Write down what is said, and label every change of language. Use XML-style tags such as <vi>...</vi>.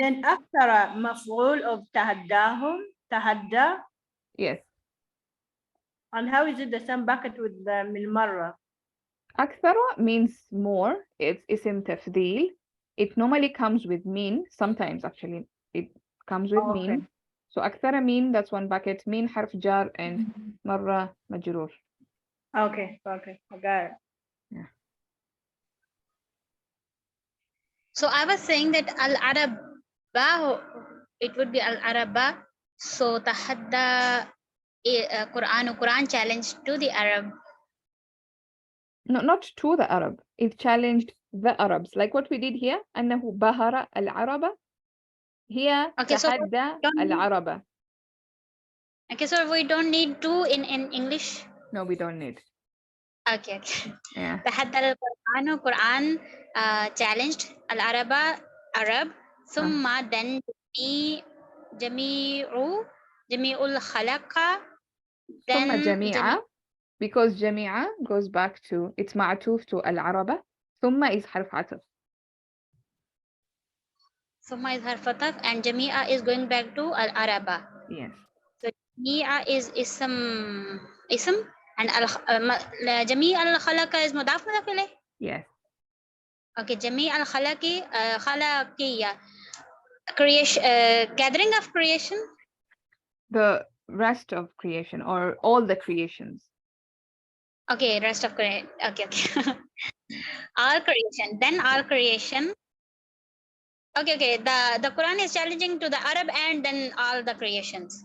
<ar>Then أكثر مفعول of تهداهم, تهدى.</ar> <en>Yes. And how is it the same bucket with the من مرة? أكثر means more.</en> <ar>It's اسم تفضيل.</ar> <en>It normally comes with mean. Sometimes actually it comes with Okay. mean. So أكثر mean, that's one bucket.</en> <ar>Mean حرف جار and مرة مجرور.</ar> <en>Okay, okay, I got it. Yeah. So I was saying that Al-Araba, it would be Al-Araba. So Tahadda Quran challenged to the Arab. No, not to the Arab. It challenged the Arabs. Like what we did here.</en> <ar>أنه بهر العرب. Here</ar> <en>Okay, so</en> <ar>تحدى العرب.</ar> <en>Okay, so we don't need to in English. No, we don't need. Okay, okay. Yeah.</en> <ar>تحدى القرآن</ar> <en>Quran challenged Al-Araba Arab.</en> <ar>ثم then جميع الخلق. ثم</ar> <en>Then جميعا, because جميعا goes back to, it's معطوف to العربة.</en> <ar>ثم is حرف عطف.</ar> <en>ثم is حرف عطف and جميع is going back to Al-Araba. Yes.</en> <ar>So جميع is اسم and جميع الخلق is مضاف إليه.</ar> <en>Yes.</en> <ar>Okay, جميع الخلق خلقية.</ar> <en>Creation, gathering of creation. The rest of creation or all the creations. Okay, rest of creation. Okay, okay. All creation. Then all creation. Okay, okay. The Quran is challenging to the Arab and then all the creations.</en>